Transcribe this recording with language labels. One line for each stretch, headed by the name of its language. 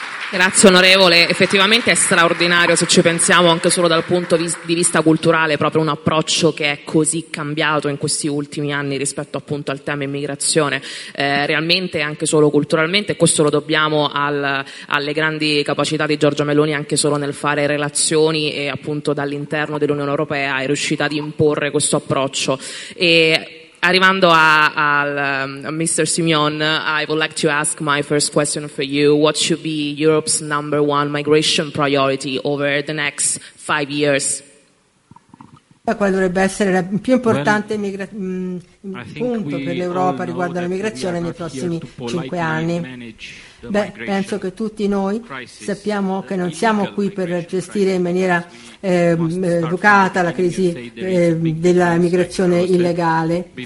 Italian: Grazie onorevole, effettivamente è straordinario se ci pensiamo anche solo dal punto di vista culturale, proprio un approccio che è così cambiato in questi ultimi anni rispetto appunto al tema immigrazione, realmente anche solo culturalmente, questo lo dobbiamo alle grandi capacità di Giorgia Meloni anche solo nel fare relazioni e appunto dall'interno dell'Unione Europea è riuscita ad imporre questo approccio. E arrivando Mr.
English: Simeon, I would like to ask my first question for you. What should be Europe's number one migration priority over the next 5 years?
Italian: Qual dovrebbe essere il più importante punto per l'Europa riguardo alla migrazione nei prossimi 5 anni? Beh, penso che tutti noi sappiamo che non siamo qui per gestire in maniera educata la crisi della migrazione illegale.